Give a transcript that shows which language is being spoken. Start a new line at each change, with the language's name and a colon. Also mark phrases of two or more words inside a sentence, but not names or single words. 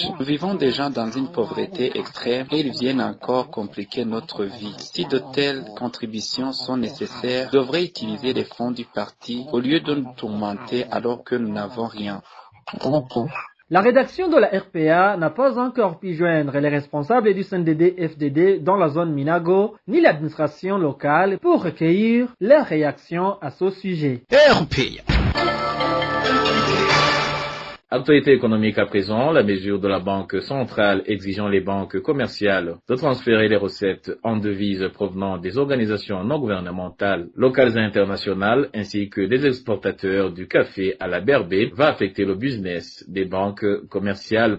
French: Nous vivons déjà dans une pauvreté extrême et ils viennent encore compliquer notre vie. Si de telles contributions sont nécessaires, nous devrions utiliser les fonds du parti au lieu de nous tourmenter alors que nous n'avons rien. La rédaction de la RPA n'a pas encore pu joindre les responsables du CNDD-FDD dans la zone Minago, ni l'administration locale pour recueillir leurs réactions à ce sujet. RPA. Actualité économique à présent, la mesure de la Banque centrale exigeant les banques commerciales de transférer les recettes en devises provenant des organisations non gouvernementales, locales et internationales, ainsi que des exportateurs du café à la BRB, va affecter le business des banques commerciales.